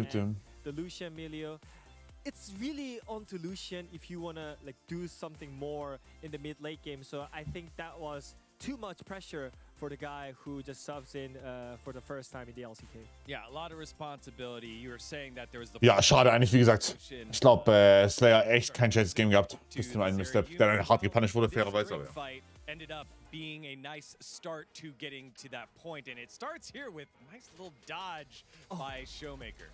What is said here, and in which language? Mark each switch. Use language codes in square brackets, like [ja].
[en] And the Lucian Milio, it's really onto Lucian if you wanna like do something more in the mid late game. So I think that was too much pressure for the guy who just subs in for the first time in the LCK. Yeah, a lot of responsibility. You were saying that there was the [de] Ja, schade eigentlich, wie gesagt. Ich glaube, Slayer echt kein schlechtes Game gehabt. Bis zum einen Misstep, der dann hart gepunished wurde, fairerweise. Aber ja. [en] Ended up being a nice start to getting to that point, and it starts here with a nice little dodge by Showmaker.